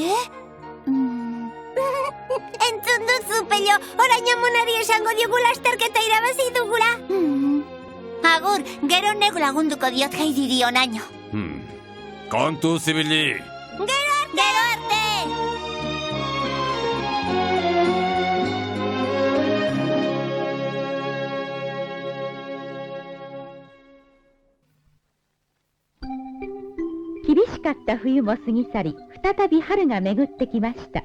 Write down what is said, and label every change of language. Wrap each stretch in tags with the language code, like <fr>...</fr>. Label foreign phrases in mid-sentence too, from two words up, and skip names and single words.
<eu>Entzun duzu, Pello, orain amonari esango diogu lasterketa irabazi dugula. Agur, gero negu lagunduko diot Heidiri onaino. Kontu zibili! Gero arte!</eu> <ja>厳しかった冬も過ぎ去り、再び春が巡ってきました。</ja>